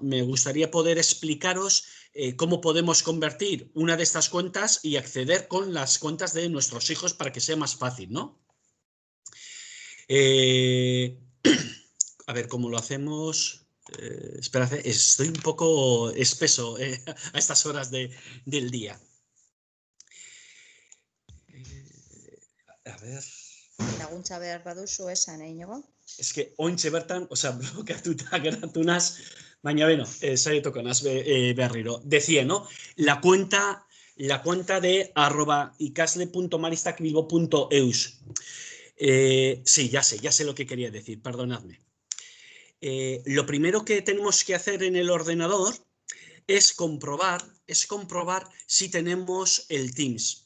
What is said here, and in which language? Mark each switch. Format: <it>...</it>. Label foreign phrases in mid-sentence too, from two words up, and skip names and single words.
<es>Me gustaría poder explicaros cómo podemos convertir una de estas cuentas y acceder con las cuentas de nuestros hijos para que sea más fácil, ¿no? Eh, a ver cómo lo hacemos. Espera, estoy un poco espeso a estas horas del día. A ver.</es> <eu>Laguntza behar baduzu esan, Iñigo?</eu> <es>Es que</es> <eu>ointxe bertan, blokeatuta geratu naz, baina beno, saiatuko naz berriro.</eu> <es>Decía, ¿no? La cuenta de @icasle.maristacbilbo.eus. Sí, ya sé lo que quería decir, perdonadme. Lo primero que tenemos que hacer en el ordenador es comprobar si tenemos el Teams.</es>